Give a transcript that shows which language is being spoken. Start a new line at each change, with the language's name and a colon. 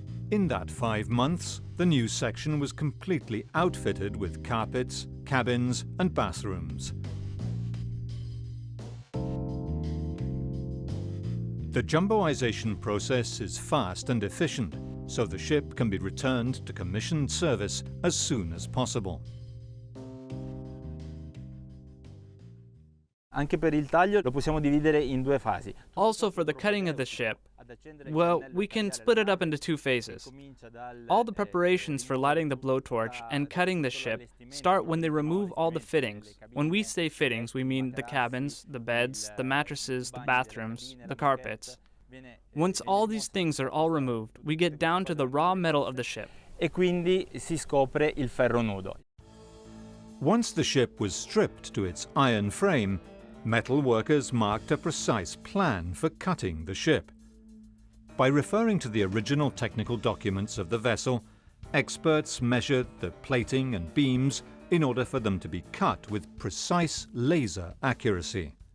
English: In that 5 months, the new section was completely outfitted with carpets, cabins, and bathrooms. The Jumboization process is fast and efficient, so the ship can be returned to commissioned service as soon as possible.
Italian: Anche per il taglio lo possiamo dividere in due fasi.
English: Also, for the cutting of the ship, well, we can split it up into 2 phases. All the preparations for lighting the blowtorch and cutting the ship start when they remove all the fittings. When we say fittings, we mean the cabins, the beds, the mattresses, the bathrooms, the carpets. Once all these things are all removed, we get down to the raw metal of the ship.
Italian: E quindi si scopre il ferro nudo.
English: Once the ship was stripped to its iron frame, metal workers marked a precise plan for cutting the ship. By referring to the original technical documents of the vessel, experts measured the plating and beams in order for them to be cut with precise laser accuracy.